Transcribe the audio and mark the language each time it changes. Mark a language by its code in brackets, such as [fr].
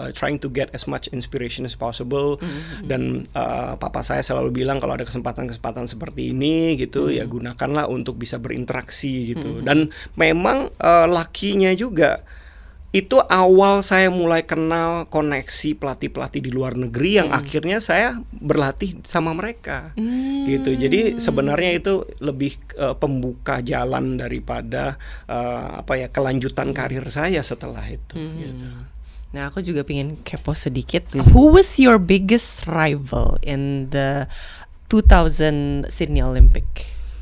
[en] Trying to get as much inspiration as possible. [id] Dan papa saya selalu bilang kalau ada kesempatan-kesempatan seperti ini gitu ya gunakanlah untuk bisa berinteraksi gitu. Dan memang lakinya juga itu awal saya mulai kenal koneksi pelatih-pelatih di luar negeri yang akhirnya saya berlatih sama mereka gitu. Jadi sebenarnya itu lebih pembuka jalan daripada kelanjutan karir saya setelah itu gitu. Nah, aku juga pengen kepo sedikit. [en] Who was your biggest rival in the 2000 Sydney Olympic?